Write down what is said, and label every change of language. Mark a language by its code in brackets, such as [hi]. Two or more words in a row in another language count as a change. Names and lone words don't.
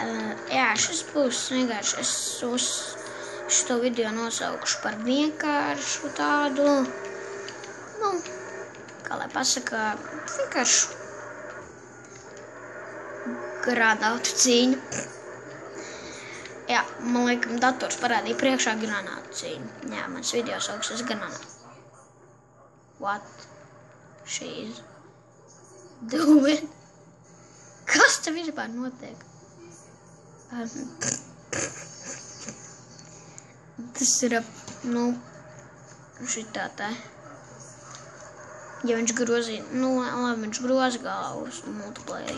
[lv] Jā, šis būs vienkārši, es šo video nosaukšu par vienkāršu tādu, nu, kā lai pasaka, vienkāršu granātu cīņu. Jā, man liekam, dators parādīja priekšā granātu cīņu. Jā, mans video sauksies granātu. [en] What she's doing? [lv] Kas te vispār notiek? Tas ir, nu, šitā tā. Ja viņš grozīja, nu, labi, viņš groza galvu uz multiplayerī.